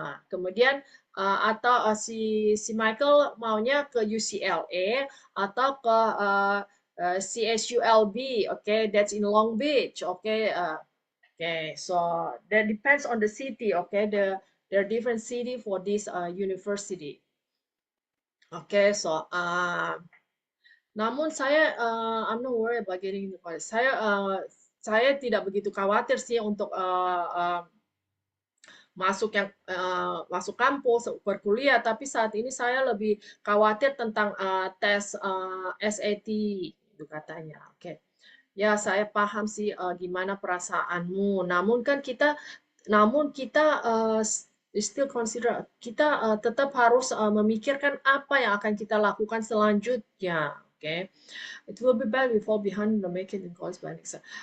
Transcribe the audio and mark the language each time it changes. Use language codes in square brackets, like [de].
[id] Kemudian atau si Michael maunya ke UCLA atau ke CSULB, okay, [en] that's in Long Beach, [id] okay. [en] Okay, so that depends on the city, okay. There are different city for this university. Okay, so [id] namun saya [en] I'm not worried about getting into college. [id] Saya tidak begitu khawatir sih untuk masuk kampus berkuliah, tapi saat ini saya lebih khawatir tentang tes SAT itu katanya. Oke. Ya, saya paham sih gimana perasaanmu. Namun kita [en] still consider, [id] kita tetap harus memikirkan apa yang akan kita lakukan selanjutnya. Oke. [en] It will be bad we fall behind the making in college by next.